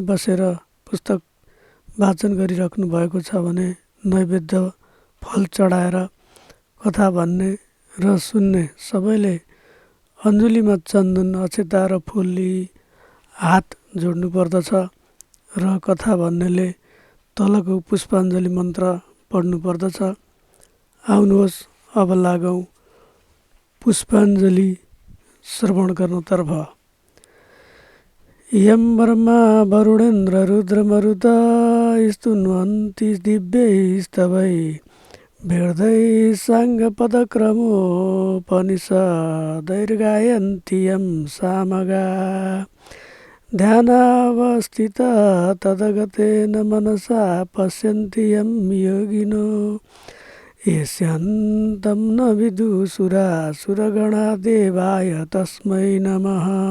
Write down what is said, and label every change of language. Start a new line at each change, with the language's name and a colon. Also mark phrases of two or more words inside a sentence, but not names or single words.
Nepali: बसेर पुस्तक वाचन गरिराख्नु भएको छ भने नैवेद्य फल चढाएर कथा भन्ने र सुन्ने सबैले अञ्जुलीमा चन्दन अक्षता र फुल लिई हात जोड्नु पर्दछ र कथा भन्नेले तलको पुष्पाञ्जली मन्त्र पढ्नु पर्दछ। आउनुहोस् अब लागौँ पुष्पाञ्जली श्रवण गर्नतर्फ।
Sanskrit: यम ब्रह्मा वरुणेन्द्र रुद्रमरुत स्तुन्वन्ति दिव्यैस्तवै भेर्दै साङ्गपदक्रमोपनिषदैर्गायन्ति यं सामगा ध्यानावस्थिता तदगतेन मनसा पश्यन्ति यं योगिनो यस्यान्तं न विदुषुरासुरगणा देवाय तस्मै नमः।